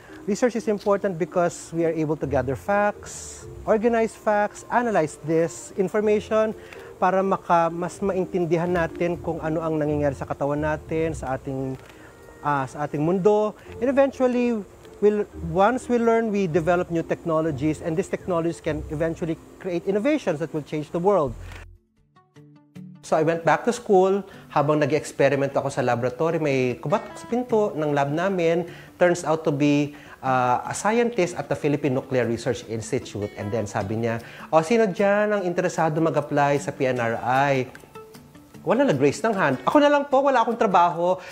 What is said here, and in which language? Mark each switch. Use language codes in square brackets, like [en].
[en] Research is important because we are able to gather facts, organize facts, analyze this information [tl] para mas maintindihan natin kung ano ang nangyayari sa katawan natin, sa ating mundo. [en] And eventually, once we learn, we develop new technologies, and these technologies can eventually create innovations that will change the world. So I went back to school. [tl] Habang nag-experiment ako sa laboratory, may kumatok sa pinto ng lab namin. [en] Turns out to be a scientist at the Philippine Nuclear Research Institute. [tl] And then sabi niya, sino dyan ang interesado mag-apply sa PNRI? Wala nag-raise ng hand. Ako na lang po, wala akong trabaho.